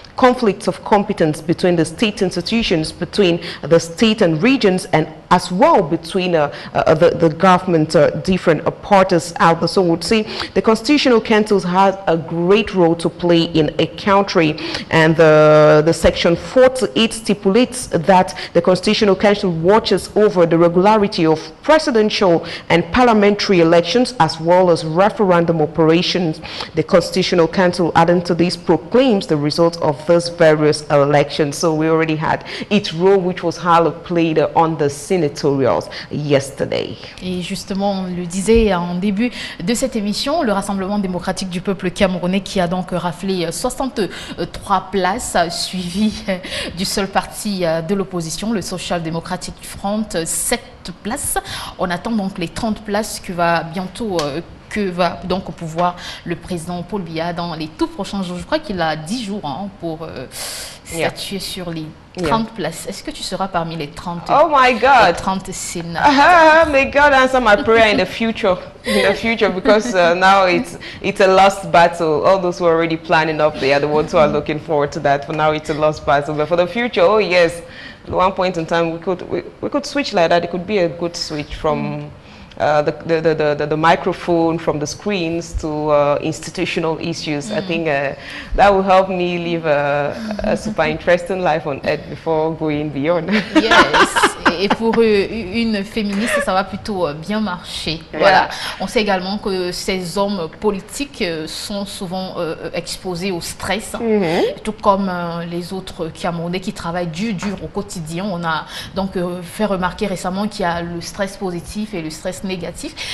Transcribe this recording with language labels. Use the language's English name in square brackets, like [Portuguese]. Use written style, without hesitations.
[English] conflicts of competence between the state institutions, between the state and regions, and as well between the government, different parties out there. So we would say the Constitutional Council has a great role to play in a country, and the section 48 stipulates that the Constitutional Council watches over the regularity of presidential and parliamentary elections as well as referendum operations. The Constitutional Council, adding to this, proclaims the results of those various elections. So we already had its role, which was highly played on the senatorials yesterday. [French] Et justement, on le disait en début de cette émission, le Rassemblement démocratique du peuple camerounais qui a donc raflé 63 places, suivi du seul parti de l'opposition, le Social Democratic Front, 7 places. On attend donc les 30 places que va bientôt que va donc au pouvoir le président Paul Biya dans les tout prochains jours. Je crois qu'il a 10 jours pour statuer sur les 30 places. Est-ce que tu seras parmi les 30? [English] Oh my God! 30 sénats. May God answer my prayer in the future. Because now it's a lost battle. All those who are already planning up, they are the ones who are looking forward to that. For now, it's a lost battle. But for the future, oh yes, at one point in time, we could switch like that. It could be a good switch from the microphone, from the screens to institutional issues. I think that will help me live a super interesting life on Earth before going beyond. Yes. [French] Et pour une féministe, ça va plutôt bien marcher. Voilà. On sait également que ces hommes politiques sont souvent exposés au stress, tout comme les autres Camerounais qui travaillent dur au quotidien. On a donc fait remarquer récemment qu'il y a le stress positif et le stress négatif.